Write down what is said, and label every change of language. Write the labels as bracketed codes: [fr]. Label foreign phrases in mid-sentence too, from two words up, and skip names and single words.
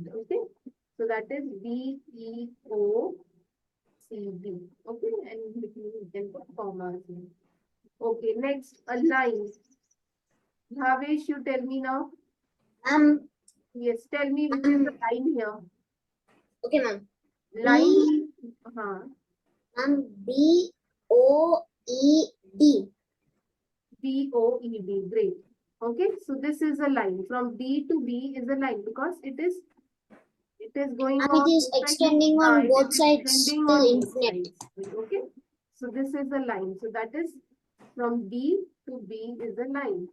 [en] Okay. So that is B, E, O, C, B. Okay. And between you can put commas here. Okay. Next, a line. Bhavesh, you tell me now. Yes, tell me which is the line here. Okay, ma'am. Line. B O E D. B-O-E-D. Great. Okay, so this is a line. From D to B is a line because it is going And on. it is extending on both sides extending till on both infinite. sides. Okay, so this is a line. So that is From D to B is a line.